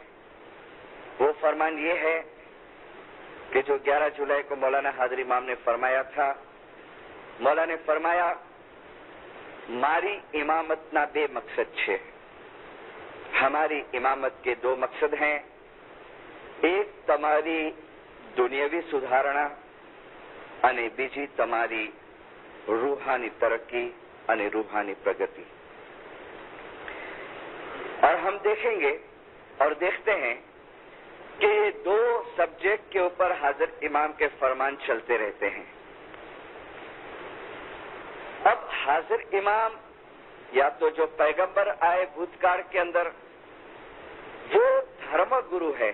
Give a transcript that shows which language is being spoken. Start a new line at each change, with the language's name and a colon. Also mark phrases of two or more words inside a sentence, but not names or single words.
Urdu: وہ فرمان یہ ہے کہ جو 11 جولائی کو مولانا حاضر امام نے فرمایا تھا، مولا نے فرمایا
Gujarati: મારી ઈમામત ને બે મકસદ છે,
Urdu: ہماری امامت کے 2 مقصد ہیں، ایک تمہاری دنیاوی سدھارنا
Gujarati: અને બીજી તમારી રૂહાની તરક્કી અને રૂહાની પ્રગતિ۔
Urdu: اور ہم دیکھیں گے اور دیکھتے ہیں کہ 2 سبجیکٹ کے اوپر حاضر امام کے فرمان چلتے رہتے ہیں۔ اب حاضر امام یا تو جو پیغمبر آئے بھوتکال کے اندر وہ دھرم گرو ہے.